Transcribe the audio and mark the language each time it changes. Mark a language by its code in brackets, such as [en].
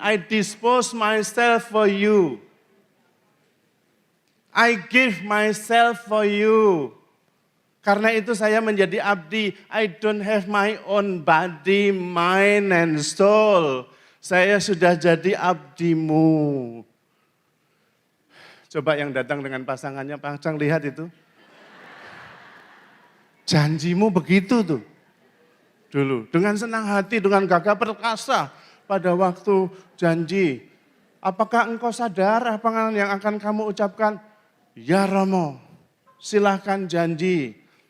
[en] I dispose myself for you. I give myself for you. [id] Karena itu saya menjadi abdi. [en] I don't have my own body, mind, and soul. [id] Saya sudah jadi abdimu. Coba yang datang dengan pasangannya, pasang lihat itu. Janjimu begitu tuh. dulu. Dengan senang hati, dengan gagah perkasa pada waktu janji. Apakah engkau sadar apa yang akan kamu ucapkan? Ya Romo, silahkan janji.